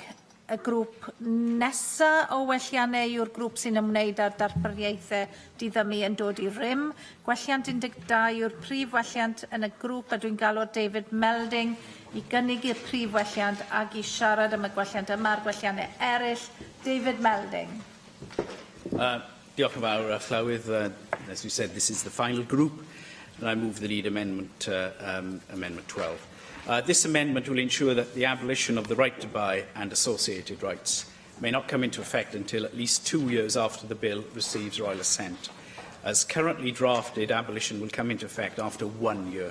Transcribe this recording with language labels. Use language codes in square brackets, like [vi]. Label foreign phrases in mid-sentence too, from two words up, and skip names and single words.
[cy] Y grŵp nesa o welliannau yw'r grŵp sy'n ymwneud â'r darpariaethau diddymu yn dod i rym. Gwelliant 12 yw'r prif welliant yn y grŵp, a dwi'n galw'r David Melding i gynnig i'r prif welliant ac i siarad am y gwelliant yma'r gwelliannau eraill. David Melding. Diolch yn fawr, Llywydd. [en] As you said, this is the final group, and I move the lead amendment, Amendment 12. This amendment will ensure that the abolition of the right to buy and associated rights may not come into effect until at least 2 years after the bill receives royal assent. As currently drafted, abolition will come into effect after 1 year.